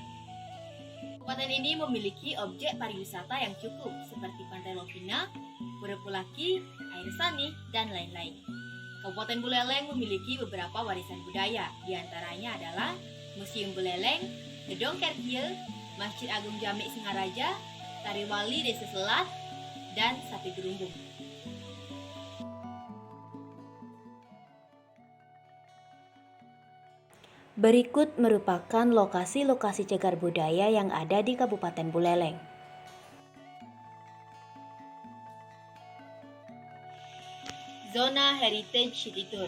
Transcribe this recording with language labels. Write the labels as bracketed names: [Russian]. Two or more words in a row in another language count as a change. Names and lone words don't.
[Indonesian] Kabupaten ini memiliki objek pariwisata yang cukup seperti Pantai Lovina, Purepulaki, Air Sani, dan lain-lain. Kabupaten Buleleng memiliki beberapa warisan budaya, diantaranya adalah Museum Buleleng, Gedong Kerkil, Masjid Agung Jami Singaraja, Tari Wali Desa Selat, dan Sapi Gerumbung. Berikut merupakan lokasi-lokasi cagar budaya yang ada di Kabupaten Buleleng. Zona Heritage City Tour.